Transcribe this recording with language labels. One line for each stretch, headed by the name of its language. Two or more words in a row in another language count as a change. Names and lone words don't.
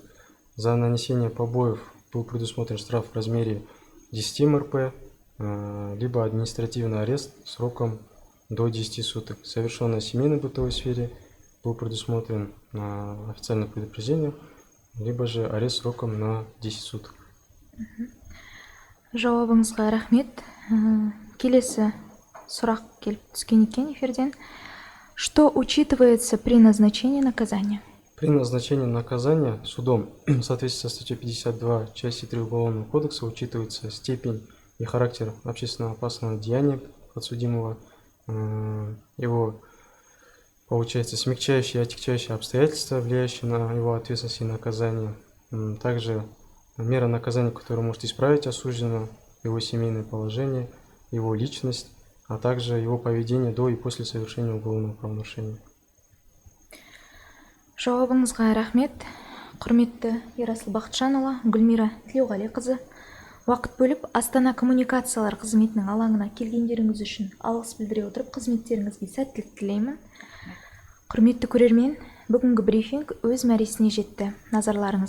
Russian: За нанесение побоев был предусмотрен штраф в размере 10 МРП, либо административный арест сроком до 10 суток. Совершенное в семейно-бытовой сфере был предусмотрен официальное предупреждение, либо же арест сроком на 10 суток.
Kazakh: Жауабыңызға рахмет. Келесі сұрақ келіп түскен екен эфирден.
Russian: Что учитывается при назначении наказания? При назначении наказания судом в соответствии со статьей 52 части 3 Уголовного кодекса учитывается степень и характер общественно опасного деяния подсудимого, его, получается, смягчающие и отягчающие обстоятельства, влияющие на его ответственность и наказание, также мера наказания, которая может исправить осужденного, его семейное положение, его личность, а также его поведение до и после совершения уголовного правонарушения.
Kazakh: Жауабыңызға рахмет. Құрметті Ерасыл Бақытжанұлы, Гүлмира Тілеуғалиқызы, уақыт бөліп Астана коммуникациялар қызметінің алаңына келгендеріңіз үшін алғыс білдіре отырып, қызметтеріңізге сәттілік тілеймін. Құрметті көрермен, бүгінгі брифинг өз мәресіне жетті.